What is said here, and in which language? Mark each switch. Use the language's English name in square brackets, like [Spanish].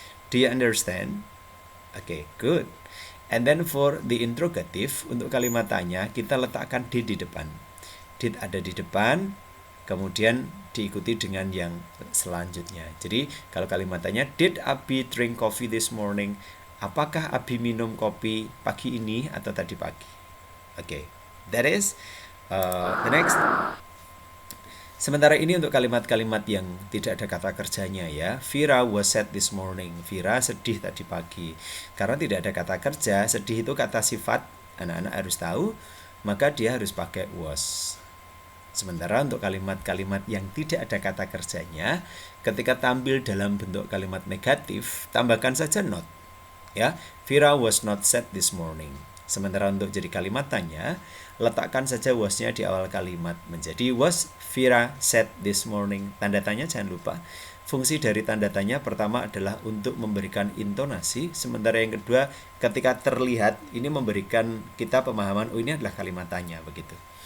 [English] Do you understand? Okay, good. And then for the interrogative, [Indonesian] untuk kalimat tanya, kita letakkan did di depan. Did ada di depan, kemudian diikuti dengan yang selanjutnya. Jadi, kalau kalimat tanya, [English] did Abi drink coffee this morning? [Indonesian] Apakah Abi minum kopi pagi ini atau tadi pagi? [English] Okay, that is the next. [Indonesian] Sementara ini untuk kalimat-kalimat yang tidak ada kata kerjanya ya. [English] Vira was sad this morning. [Indonesian] Vira sedih tadi pagi. Karena tidak ada kata kerja, sedih itu kata sifat, anak-anak harus tahu, maka dia harus pakai was. Sementara untuk kalimat-kalimat yang tidak ada kata kerjanya, ketika tampil dalam bentuk kalimat negatif, tambahkan saja not. Ya, [English] Vira was not sad this morning. [Indonesian] Sementara untuk jadi kalimat tanya, letakkan saja was-nya di awal kalimat. Menjadi [English] was Vera said this morning. [Indonesian] Tanda tanya jangan lupa. Fungsi dari tanda tanya pertama adalah untuk memberikan intonasi, sementara yang kedua ketika terlihat ini memberikan kita pemahaman, oh ini adalah kalimat tanya, begitu.